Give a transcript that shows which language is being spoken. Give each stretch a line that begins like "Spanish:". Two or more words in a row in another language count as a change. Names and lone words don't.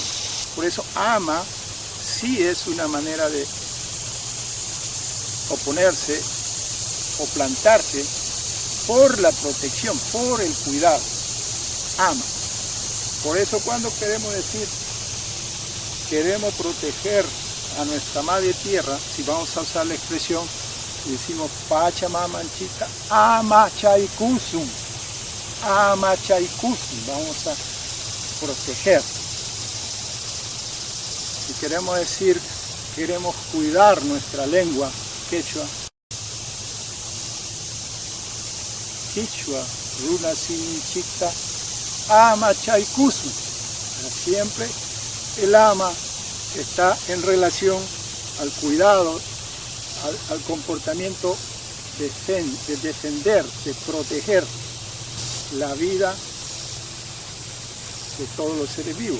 Spanish: Por eso ama sí es una manera de oponerse o plantarse por la protección, por el cuidado. Ama. Por eso cuando queremos decir, queremos proteger a nuestra madre tierra, si vamos a usar la expresión, decimos
Quechua: Pachamamanchita, ama chaikusum, ama chaikusum,
Spanish: vamos a proteger. Si queremos decir, queremos cuidar nuestra lengua quechua,
Quechua: runa sinchita, ama chaikusum.
Spanish: Siempre el ama está en relación al cuidado, al comportamiento de defender, de proteger la vida de todos los seres vivos.